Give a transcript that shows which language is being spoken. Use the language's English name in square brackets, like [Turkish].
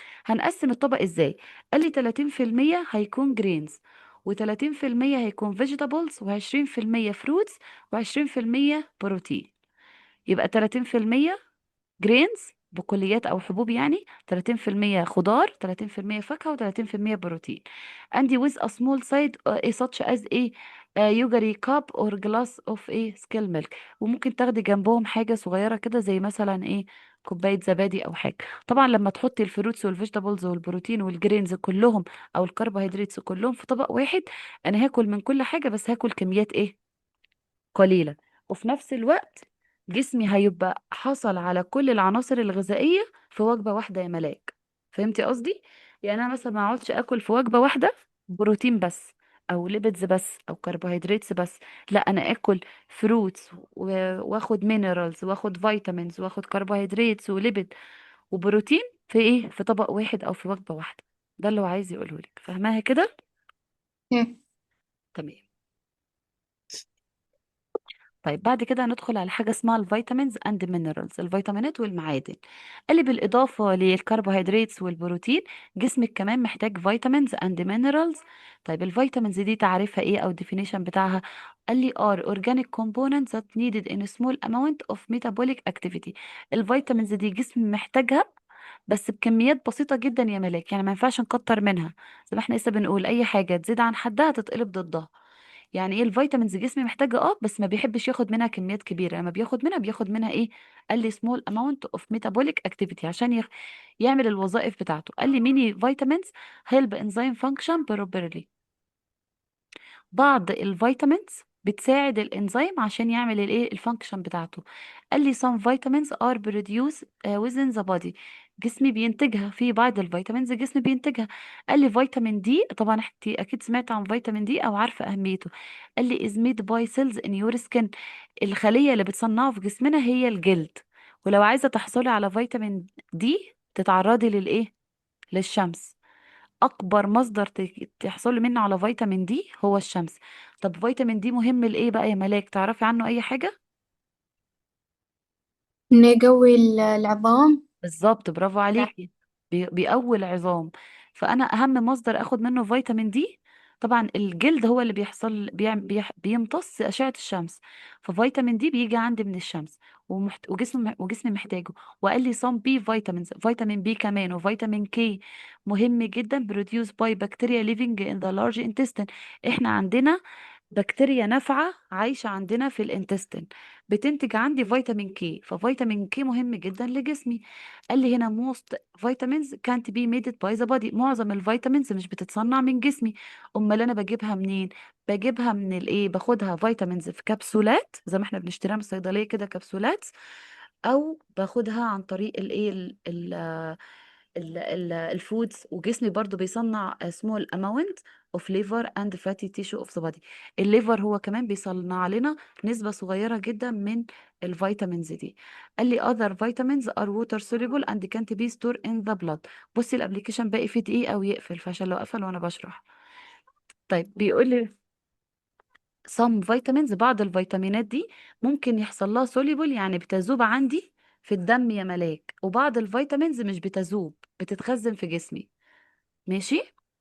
[Arabic] هنقسم الطبق ازاي؟ قال لي 30% هيكون جرينز، و30% هيكون فيجيتابلز، و20% فروتس، و20% بروتين. يبقى 30% جرينز بقوليات او حبوب يعني، 30% خضار، 30% فاكهة، و30% بروتين. عندي [English] with a small side such as yogurt cup or glass of skill milk. [Arabic] وممكن تاخدي جنبهم حاجة صغيرة كده زي مثلا كوباية زبادي او حاجة. طبعا لما تحطي الفروتس والفيجيتابلز والبروتين والجرينز كلهم او الكربوهيدرات كلهم في طبق واحد، انا هاكل من كل حاجة بس هاكل كميات قليلة. وفي نفس الوقت جسمي هيبقى حصل على كل العناصر الغذائية في وجبة واحدة يا ملاك. فهمتي قصدي؟ يعني أنا مثلا ما اقعدش أكل في وجبة واحدة بروتين بس، أو ليبيدز بس، أو كربوهيدراتس بس. لا، أنا آكل فروتس واخد مينرالز واخد فيتامينز واخد كربوهيدراتس وليبيد وبروتين في ايه، في طبق واحد او في وجبة واحدة. ده اللي هو عايز يقوله لك، فاهماها كده؟ كيف؟ تمام. طيب بعد كده هندخل على حاجة اسمها الفيتامينز اند مينرالز، الفيتامينات والمعادن. قال لي بالإضافة للكربوهيدرات والبروتين، جسمك كمان محتاج فيتامينز اند مينرالز. طيب الفيتامينز دي تعريفها ايه او الديفينيشن بتاعها؟ قال لي [English] are organic components that needed in a small amount of metabolic activity. [Arabic] الفيتامينز دي جسم محتاجها بس بكميات بسيطة جدا يا ملاك، يعني ما ينفعش نكتر منها. زي ما احنا لسه بنقول، اي حاجة تزيد عن حدها تتقلب ضدها. يعني ايه الفيتامينز جسمي محتاجة بس ما بيحبش ياخد منها كميات كبيرة، لما بياخد منها ايه؟ قال لي [English] small amount of metabolic activity [Arabic] عشان يعمل الوظائف بتاعته. قال لي [English] Many vitamins help enzyme function properly. [Arabic] بعض الفيتامينز بتساعد الانزيم عشان يعمل الايه الفانكشن بتاعته. قال لي [English] some vitamins are produced within the body. [Arabic] جسمي بينتجها، في بعض الفيتامينز جسمي بينتجها. قال لي فيتامين دي، طبعا انت اكيد سمعت عن فيتامين دي او عارفه اهميته. قال لي [English] is made by cells in your skin. [Arabic] الخليه اللي بتصنعه في جسمنا هي الجلد. ولو عايزه تحصلي على فيتامين دي تتعرضي للايه، للشمس. اكبر مصدر تحصل منه على فيتامين دي هو الشمس. طب فيتامين دي مهم لايه بقى يا ملاك، تعرفي عنه اي حاجة؟ إنه يقوي العظام. بالظبط، برافو عليكي. بيقوي العظام. فانا اهم مصدر اخد منه فيتامين دي، طبعا الجلد هو اللي بيحصل بيمتص اشعة الشمس. ففيتامين دي بيجي عندي من الشمس، وجسمي محتاجه. وقال لي [English] some B vitamins, [Arabic] فيتامين بي كمان وفيتامين كي مهم جدا [English] Produce by bacteria living in the large intestine. [Arabic] احنا عندنا بكتيريا نافعة عايشة عندنا في الانتستين، بتنتج عندي فيتامين كي. ففيتامين كي مهم جدا لجسمي. قال لي هنا [English] most vitamins can't be made by the body. [Arabic] معظم الفيتامينز مش بتتصنع من جسمي. امال انا بجيبها منين؟ بجيبها من الايه، باخدها فيتامينز في كبسولات زي ما احنا بنشتريها من الصيدليه كده كبسولات، او باخدها عن طريق الايه الفودز. وجسمي برضو بيصنع [English] small amount of liver and fatty tissue of the body. [Arabic] الليفر هو كمان بيصنع لنا نسبة صغيرة جدا من الفيتامينز دي. قال لي [English] other vitamins are water soluble and can't be stored in the blood. [Arabic] بصي الابليكيشن باقي فيه دقيقة او يقفل، فعشان لو قفل وانا بشرح. طيب بيقول لي [English] some vitamins، [Arabic] بعض الفيتامينات دي ممكن يحصل لها soluble يعني بتذوب عندي في الدم يا ملاك، وبعض الفيتامينز مش بتذوب، بتتخزن في جسمي. ماشي.